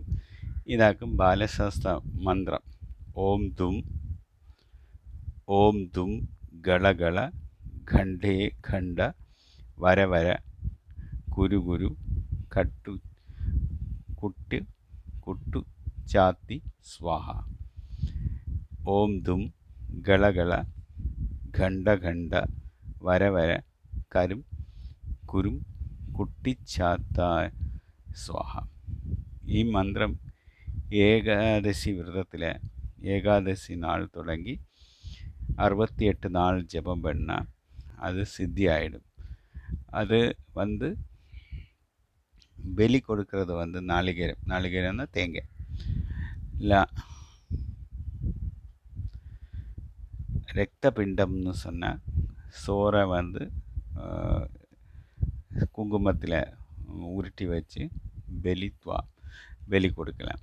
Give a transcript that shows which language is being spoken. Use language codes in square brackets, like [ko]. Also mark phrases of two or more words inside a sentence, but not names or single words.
[ta] இதாக்கும் பாலசாஸ்தா மந்திரம் ஓம் தும் கலகல கண்டே கண்ட வர வர குரு குரு கட்டு குட்டு குட்டு சாத்தி ஸ்வாஹா. ஓம் தும் கலகல கண்ட கண்ட வர வர கரும் குரும் [ml] കുട്ടിച്ചാത്തായ സ്വാഹ. ഈ മന്ത്രം ഏകാദശി വ്രതത്തിലെ ഏകാദശി നാൾ തുടങ്ങി 68 [ta] நாள் ஜெபம் பண்ணால் அது சித்தி ஆகிடும். அது வந்து பலி கொடுக்கறது வந்து நாளிகேரம்னா தேங்காய் இல்லை ரத்த பிண்டம்னு சொன்னால் சோறை வந்து குங்குமத்தில் உருட்டி வச்சு பலி கொடுக்கலாம்.